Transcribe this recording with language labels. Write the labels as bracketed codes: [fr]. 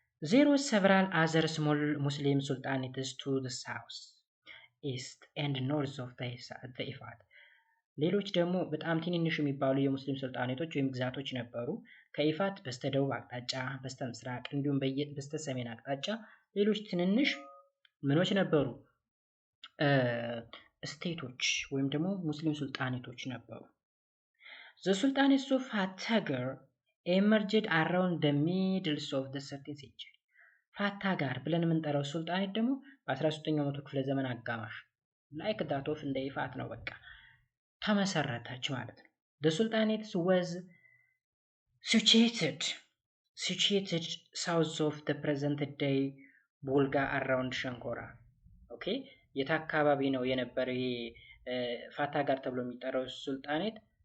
[en] There were several other small Muslim sultanates to the south, east and north of the Ifat. [am] ሌሎች ደግሞ በጣም ትንንሽ የሚባሉ የሙስሊም ሱልጣኔቶች ወይም ግዛቶች ነበሩ። ከኢፋት በስተደቡብ አቅጣጫ፣ በስተምስራቅ እንዲሁም በስተሰሜን አቅጣጫ ሌሎች ትንንሽ ምኖች ነበሩ? ስቴቶች ወይም ደግሞ ሙስሊም ሱልጣኔቶች ነበሩ። [en] The Sultanates of Fatagar emerged around the middle of the 13th century. [am] ፋታጋር ብለን የምንጠራው ሱልጣኔት ደግሞ በ13ኛው መቶ ክፍለ ዘመን አጋማሽ [en] ላይክ ዳት ኦፍ [am] እንደ ኢፋት ነው በቃ ተመሰረተች ማለት ነው። [en] The Sultanates was situated south of the present day Bulga around [am] ሸንኮራ። ኦኬ የት አካባቢ ነው የነበረው ይሄ ፋታጋር ተብሎ የሚጠራው ሱልጣኔት?